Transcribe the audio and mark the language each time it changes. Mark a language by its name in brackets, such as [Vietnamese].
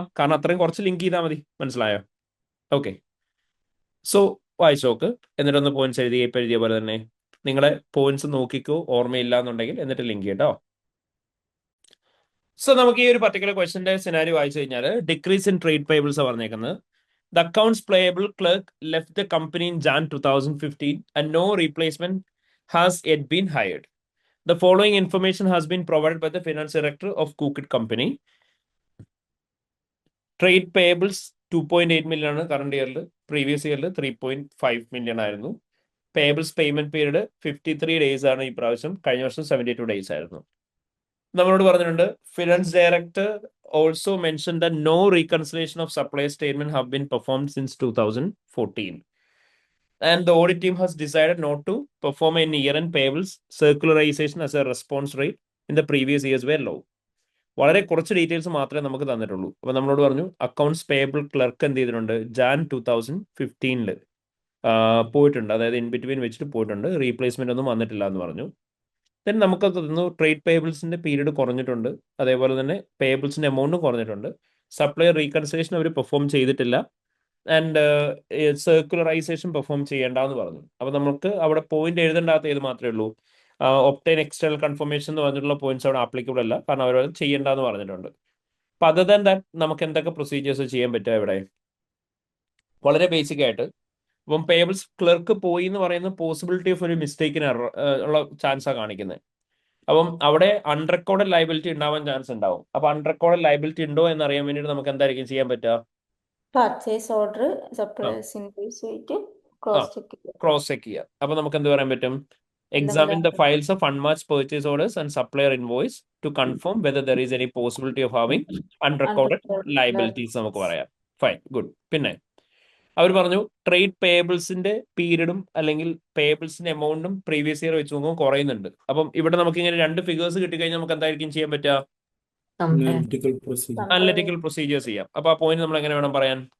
[Malayalam] കാരണം അത്രയും കുറച്ച് ലിങ്ക് ചെയ്താൽ മതി. മനസ്സിലായോ? ഓക്കെ, സോ വായിച്ചു നോക്ക്, എന്നിട്ടൊന്ന് പോയിന്റ്സ് എഴുതി ഇപ്പം എഴുതിയ പോലെ തന്നെ നിങ്ങളെ പോയിന്റ്സ് നോക്കിക്കോ, ഓർമ്മയില്ല എന്നുണ്ടെങ്കിൽ, എന്നിട്ട് ലിങ്ക് ചെയ്യട്ടോ. സോ നമുക്ക് ഈ ഒരു പർട്ടിക്കുലർ ക്വസ്റ്റിന്റെ സിനാരി വായിച്ചു കഴിഞ്ഞാൽ ഡിക്രീസ് ഇൻ ട്രേഡ് പേയബിൾസ് പറഞ്ഞേക്കുന്നത്. [English] The accounts payable clerk left the company in Jan 2015 and no replacement has yet been hired. The following information has been provided by the finance director of Cookit Company. [Malayalam] Trade payables 2.8 million ആണ് current ഇയറിൽ, previous ഇയറിൽ 3.5 million ആയിരുന്നു. Payables payment period 53 days ആണ് ഈ പ്രാവശ്യം, കഴിഞ്ഞ വർഷം 72 days ആയിരുന്നു. നമ്മളോട് പറഞ്ഞിട്ടുണ്ട് [English] Finance director also mentioned that no reconciliation of supply statement have been performed since 2014. And the audit team has decided not to perform any year-end payables circularization as a response rate in the previous years were low. [Malayalam] വളരെ കുറച്ച് details മാത്രമേ നമുക്ക് തന്നിട്ടുള്ളൂ. അപ്പോൾ നമ്മളോട് പറഞ്ഞു accounts payable clerk എന്ത് ചെയ്തിട്ടുണ്ട്, Jan 2015 പോയിട്ടുണ്ട്, അതായത് ഇൻ ബിറ്റ്വീൻ വെച്ചിട്ട് പോയിട്ടുണ്ട്, റീപ്ലേസ്മെന്റ് ഒന്നും വന്നിട്ടില്ല എന്ന് പറഞ്ഞു. ദെൻ നമുക്ക് തന്നു ട്രേഡ് പേയബിൾസിന്റെ പീരീഡ് കുറഞ്ഞിട്ടുണ്ട്, അതേപോലെ തന്നെ പേയബിൾസിന്റെ എമൗണ്ടും കുറഞ്ഞിട്ടുണ്ട്. സപ്ലൈ റീകൺസിലേഷൻ അവർ പെർഫോം ചെയ്തിട്ടില്ല, ആൻഡ് സർക്കുലറൈസേഷൻ പെർഫോം ചെയ്യേണ്ടെന്ന് പറഞ്ഞു. അപ്പോൾ നമുക്ക് അവിടെ പോയിന്റ് എഴുതേണ്ടാത്ത ഏത് മാത്രമേ ഉള്ളൂ, ഒപ്റ്റൈൻ എക്സ്റ്റേണൽ കൺഫർമേഷൻ എന്ന് പറഞ്ഞിട്ടുള്ള പോയിന്റ്സ് അവിടെ ആപ്ലിക്കബിൾ അല്ല, കാരണം അവർ ചെയ്യേണ്ടെന്ന് പറഞ്ഞിട്ടുണ്ട്. അപ്പോൾ [English] other than that [Malayalam] നമുക്ക് എന്തൊക്കെ പ്രൊസീജിയേഴ്സ് ചെയ്യാൻ പറ്റുക ഇവിടെ? വളരെ ബേസിക് ആയിട്ട് ഇപ്പം പേയബിൾസ് ക്ലർക്ക് പോയി എന്ന് പറയുന്ന പോസിബിലിറ്റി ഓഫ് ഒരു മിസ്റ്റേക്കിന് ഉള്ള ചാൻസാണ് കാണിക്കുന്നത്. അപ്പം അവിടെ അൺറെക്കോർഡഡ് ലയബിലിറ്റി ഉണ്ടാവാൻ ചാൻസ് ഉണ്ടാവും. അപ്പൊ അൺറെക്കോർഡഡ് ലയബിലിറ്റി ഉണ്ടോ എന്ന് അറിയാൻ വേണ്ടിയിട്ട് നമുക്ക് എന്തായിരിക്കും ചെയ്യാൻ പറ്റുക? പർച്ചേസ് ഓർഡർ, സപ്ലൈസ് ഇൻവോയ്സ് വെച്ചിട്ട് ക്രോസ് ചെക്ക് ചെയ്യുക. ക്രോസ് ചെക്ക് ചെയ്യുക. അപ്പൊ നമുക്ക് എന്ത് പറയാൻ പറ്റും? [English] Examine the files of unmatched purchase orders and supplier invoice to confirm whether there is any possibility of having unrecorded liabilities [Malayalam] നമുക്ക് പറയാം. [English] Fine, good. [Malayalam] പിന്നെ അവർ പറഞ്ഞു ട്രേഡ് പേയബിൾസിന്റെ പീരീഡും അല്ലെങ്കിൽ പേയബിൾസിന്റെ എമൗണ്ടും പ്രീവിയസ് ഇയർ വെച്ച് നോക്കുമ്പോൾ കുറയുന്നുണ്ട്. അപ്പം ഇവിടെ നമുക്ക് ഇങ്ങനെ രണ്ട് ഫിഗേഴ്സ് കിട്ടിക്കഴിഞ്ഞാൽ നമുക്ക് എന്തായിരിക്കും ചെയ്യാൻ പറ്റുക? [English] Analytical procedure. [Malayalam] അനലിറ്റിക്കൽ പ്രൊസീജിയേഴ്സ് ചെയ്യാം. അപ്പൊ ആ പോയിന്റ് നമ്മൾ എങ്ങനെ വേണം പറയാൻ?